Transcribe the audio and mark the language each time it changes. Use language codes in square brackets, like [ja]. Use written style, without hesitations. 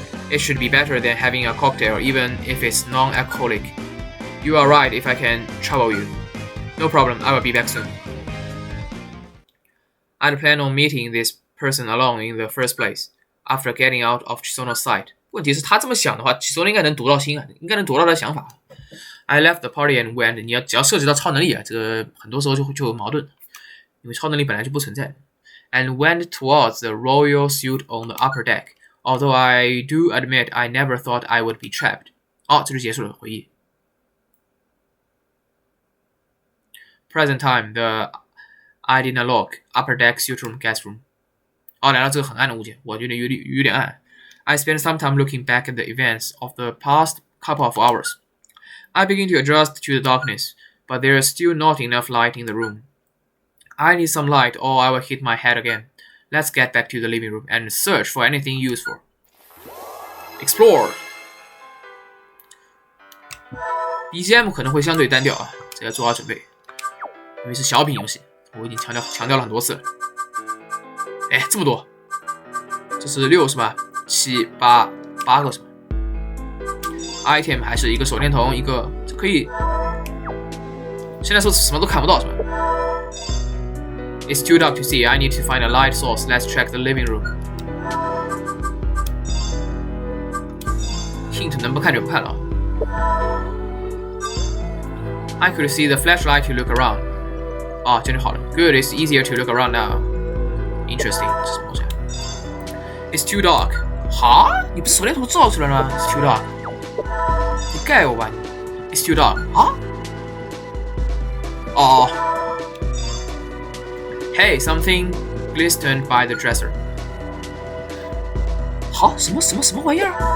[en] It should be better than having a cocktail, even if it's non-alcoholic. You are right if I can trouble you. No problem, I will be back soon. I'd planned on meeting this person alone in the first place, after getting out of Chisono's sight. [zh] 问题是他这么想的话 ，Chisono 应该能读到心啊，应该能读到他的想法。 [en] I left the party and went. [zh] 只要涉及到超能力啊，这个很多时候就有矛盾，因为超能力本来就不存在。 [en] And went towards the royal suite on the upper deck. Although I do admit I never thought I would be trapped. [zh] 这就结束了回忆。 [en] Present time, the Idina Lock, upper deck suite room, guest room. [zh] 来到这个很暗的物件，我觉得有点暗。 [en] I spent some time looking back at the events of the past couple of hours. I begin to adjust to the darkness, but there is still not enough light in the room. I need some light or I will hit my head again. Let's get back to the living room and search for anything useful. Explore. [zh] BGM 可能会相对单调啊，这要做好准备，因为是小品游戏，我已经强调了很多次了。这么多，这是6是吧？7、8个是吧 ？item 还是一个手电筒，一个这可以。现在说什么都看不到是吧 ？ [en] It's too dark to see. I need to find a light source. Let's check the living room. [zh] Hint 能不看就不看了。 [en] I could see the flashlight to look around. [zh] 这就好了。 [en] Good, it's easier to look around now. Interesting. [zh] 这是什么东西 [en] ？It's too dark. [zh] 你不是手电筒照出来了吗 ？ [en] It's too dark. [zh] 你盖我吧你 ！ [en] It's too dark. Hey, something glistened by the dresser. [zh] 什么玩意儿？